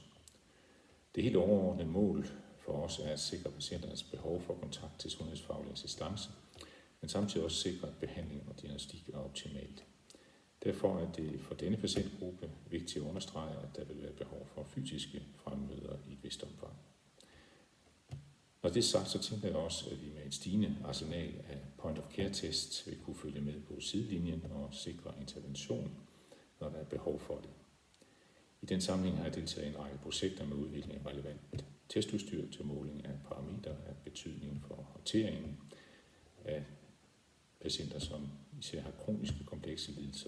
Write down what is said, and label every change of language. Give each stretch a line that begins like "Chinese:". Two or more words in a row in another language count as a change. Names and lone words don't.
Danish: Det helt overordnede mål for os er at sikre patienternes behov for kontakt til sundhedsfaglig assistance, men samtidig også sikre, at behandling og diagnostik er optimalt. Derfor er det for denne patientgruppe vigtigt at understrege, at der vil være behov for fysiske fremmøder i et vist omfang. Når det er sagt, så tænker jeg også, at vi med et stigende arsenal af point-of-care-tests vil kunne følge med på sidelinjen og sikre intervention, når der er behov for det. I den sammenhæng har jeg deltaget i en række projekter med udvikling af relevant testudstyr til måling af parametre af betydning for håndteringen af patienter, som især har kroniske komplekse lidelser.